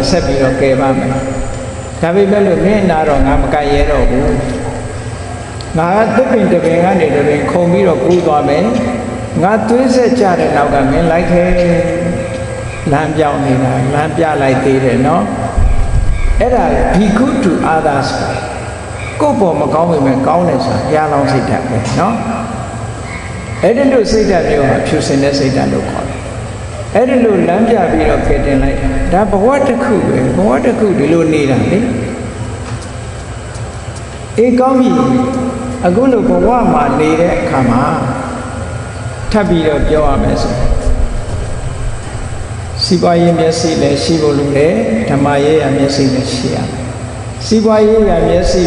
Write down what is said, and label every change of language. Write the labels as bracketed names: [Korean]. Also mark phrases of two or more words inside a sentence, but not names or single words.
[Burmese] ဆက်ပြီးတော့ကဲပါမယ်ဒါပေမဲ့လို့မင်းနာတော့ငါမကဲရဲတော့ဘူးငါကသစ်ပင်တပင်ကနေတပင်ခုံပြီး တော့ကူးသွားမယ်ငါသွေးဆက်ကြတဲ့နောက်ကမင်းလိုက်ခဲ့လမ်းပြောင်းနေတာလမ်းပြလိုက်သေးတယ်နော်အဲ့ဒါ [English] be good to others [Burmese] ကိုယ့်ပေါ်မကောင်းပေမဲ့ကောင်းတယ်ဆိုတာဘုရားလောင်းစိတ်ဓာတ်ပဲနော်အဲ့ဒီလိုစိတ်ဓာတ်မျိုးဟာဖြူစင်တဲ့စိတ်ဓာတ်လို့ခေါ်တယ်အဲ့ဒီလိုလမ်းပြပြီးတော့ကယ်တင်လိုက်ဒါဘဝတစ်ခုပဲဘဝတစ်ခုဒီလိုနေတာလေ အေးကောင်းပြီအခုလိုဘဝမှာနေတဲ့အခါမှာထပ်ပြီးတော့ပြောရမယ်ဆိုစီးပွားရေးမျက်စိလည်းရှိဖို့လိုတယ်ဓမ္မရေးရမျက်စိလည်းရှိရမယ်စီးပွားရေးရမျက်စိ